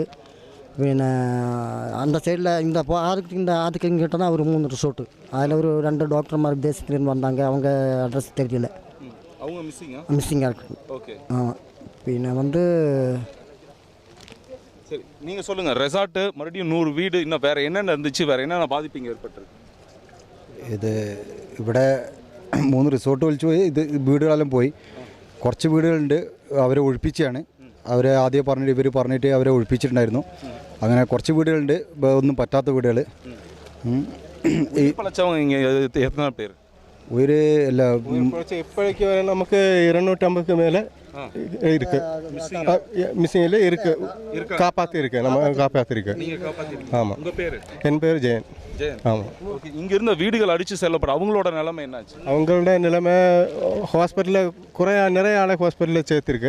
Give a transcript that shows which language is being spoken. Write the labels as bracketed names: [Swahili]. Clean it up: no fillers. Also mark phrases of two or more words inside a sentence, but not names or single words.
[Tamil] பின்ன அந்த சைடில் இந்த ஆற்றுக்கு இங்கிட்ட தான் ஒரு 3 ரிசோர்ட்டு. அதில் ஒரு 2 டாக்டர்மார் தேசத்துலேருந்து வந்தாங்க. அவங்க அட்ரஸ் தெரியல, அவங்க மிஸ்ஸிங்காக இருக்கு. ஓகே. ஆமாம். பின்ன சரி, நீங்கள் சொல்லுங்கள். ரெசார்ட்டு மறுபடியும் 100 வீடு, இன்னும் வேறு என்னென்ன இருந்துச்சு, வேறு என்னென்ன பாதிப்பு ஏற்பட்டிருக்கு? [Malayalam] ഇത് ഇവിടെ 3 റിസോർട്ട് വലിച്ചു പോയി. ഇത് വീടുകളെല്ലാം പോയി. കുറച്ച് വീടുകളുണ്ട്, അവരെ ഒഴിപ്പിച്ചാണ്. അവരെ ആദ്യം ഇവർ പറഞ്ഞിട്ട് അവരെ ഒഴിപ്പിച്ചിട്ടുണ്ടായിരുന്നു. അങ്ങനെ കുറച്ച് വീടുകളുണ്ട്, ഒന്നും പറ്റാത്ത വീടുകൾ. എത്ര പേര് ഒരു എല്ലാ [Tamil] இப்போதைக்கு நமக்கு 250க்கு மேலே இருக்கு மிஸ்ஸிங்கில் இருக்கு. காப்பாற்றிருக்கு, நம்ம காப்பாற்றிருக்கு. ஆமாம். என் பேர் ஜெயன். ஆமாம். இங்க இருந்த வீடுகள் அடிச்சு செல்லப்பட அவங்களோட நிலைமை என்னாச்சு? அவங்களோட நிலைமை ஹாஸ்பிட்டலில் நிறைய ஆளை ஹாஸ்பிட்டலில் சேர்த்துருக்கு.